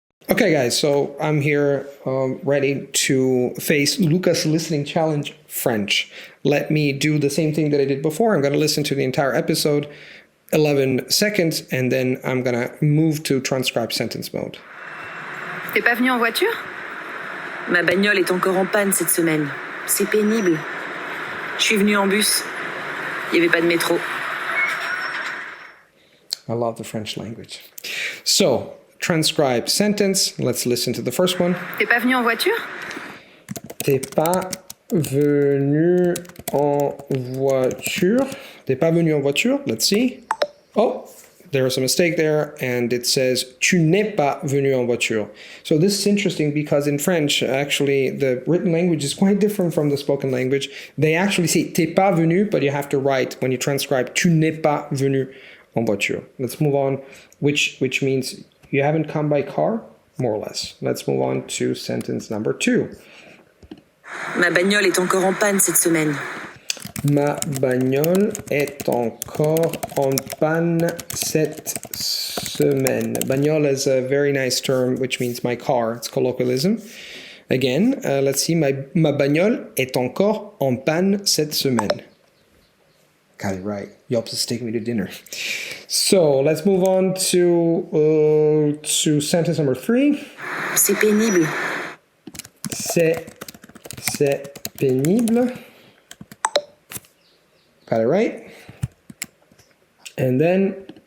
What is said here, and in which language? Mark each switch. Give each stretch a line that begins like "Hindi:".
English: Okay, guys, so I'm here ready to face Luca's listening challenge French. Let me do the same thing that I did before. I'm going to listen to the entire episode, 11 seconds, and then I'm going to move to transcribe sentence mode.
French: T'es pas venu en voiture? Ma bagnole est encore en panne cette semaine. C'est pénible. Je suis venue en bus. Il n'y avait pas de métro.
English: I love the French language. So, transcribe sentence. Let's listen to the first one.
French: T'es pas venu en voiture? T'es pas venu en voiture. T'es pas venu en voiture.
English: Let's see. Oh, there's a mistake there, and it says
French: tu n'es pas venu en voiture.
English: So this is interesting because in French, actually, the written language is quite different from the spoken language. They actually say
French: t'es pas venu,
English: but you have to write when you transcribe
French: tu n'es pas venu en voiture.
English: Let's move on, which means you haven't come by car, more or less. Let's move on to sentence number 2.
French: Ma bagnole est encore en panne cette semaine. Ma bagnole est encore en panne cette semaine.
English: Bagnole is a very nice term, which means my car. It's colloquialism. Again, let's see.
French: Ma bagnole est encore en panne cette semaine.
English: Got it right. Yops is taking me to dinner. So let's move on to sentence number 3.
French: C'est pénible. C'est pénible.
English: Got it right. And then...